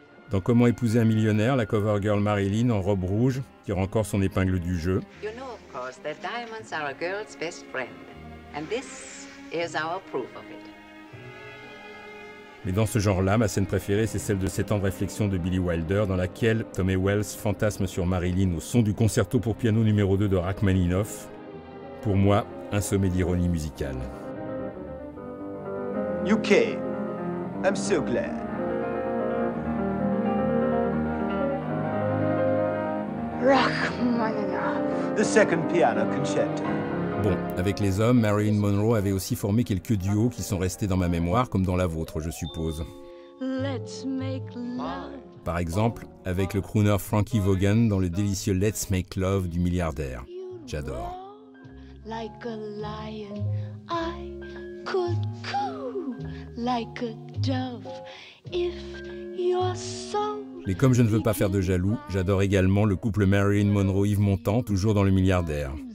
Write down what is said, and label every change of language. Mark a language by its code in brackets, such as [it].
[fr] Dans Comment épouser un millionnaire, la cover girl Marilyn en robe rouge tire encore son épingle du jeu. [en] You know, of course, that diamonds are a girl's best friend. And this is our proof of it. [fr] Mais dans ce genre-là, ma scène préférée, c'est celle de 7 ans de réflexion de Billy Wilder, dans laquelle Tommy Wells fantasme sur Marilyn au son du concerto pour piano numéro 2 de Rachmaninoff. Pour moi, un sommet d'ironie musicale. [en] You came. I'm so glad. Rachmaninoff. The second piano concerto. [fr] Bon, avec les hommes, Marilyn Monroe avait aussi formé quelques duos qui sont restés dans ma mémoire, comme dans la vôtre, je suppose. [en] Let's make love. [fr] Par exemple, avec le crooner Frankie Vaughan dans le délicieux Let's Make Love du milliardaire. J'adore. [en] Like a lion, I could coo like a dove if you're so. [fr] Mais comme je ne veux pas faire de jaloux, j'adore également le couple Marilyn Monroe-Yves Montand, toujours dans le milliardaire.